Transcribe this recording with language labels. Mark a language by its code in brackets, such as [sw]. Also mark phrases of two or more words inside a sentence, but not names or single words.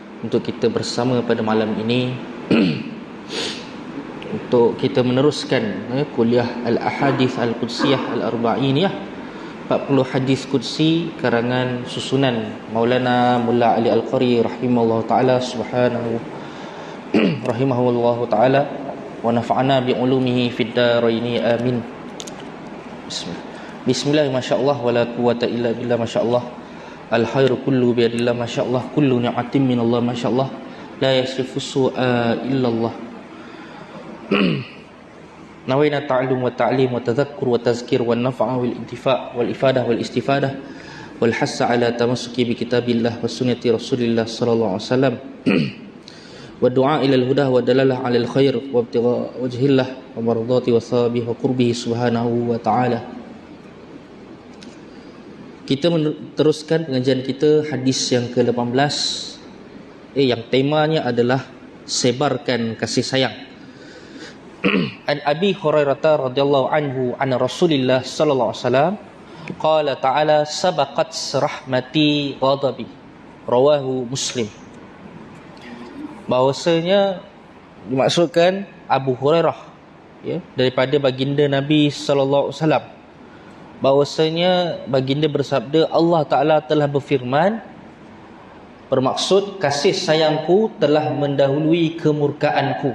[ms] untuk kita bersama pada malam ini untuk kita meneruskan kuliah Al-Ahadith Al-Qudsiyah Al-Arba'iniyah, 40 hadis qudsi karangan susunan Maulana Mulla Ali Al-Qari [ar] رحمه الله تعالى رحمه الله تعالى ونفعنا بعلومه في الدارين آمين. بسم الله، ما شاء الله، ولا قوة إلا بالله، ما شاء الله، الخير كله بيد الله، ما شاء الله, كل نعمة من الله، ما شاء الله، لا يصرف السوء إلا الله. نوينا التعلم والتعليم والتذكر والتذكير والنفع والانتفاع والإفادة والاستفادة والحث على التمسك بكتاب الله وسنة رسول الله صلى الله عليه وسلم والدعاء إلى الهدى والدلالة على الخير وابتغاء وجه الله ومرضاته وثوابه وقربه سبحانه وتعالى. [ms] Kita meneruskan pengajian kita hadis yang ke-18 yang temanya adalah sebarkan kasih sayang. [ar] عن أبي هريرة رضي الله عنه عن رسول الله صلى الله عليه وسلم قال تعالى سبقت رحمتي غضبي، رواه مسلم. [ms] Bahwasanya dimaksudkan Abu Hurairah daripada baginda Nabi [ar] صلى الله عليه وسلم, [ms] bahwasanya baginda bersabda, Allah Ta'ala telah berfirman, bermaksud kasih sayangku telah mendahului kemurkaanku.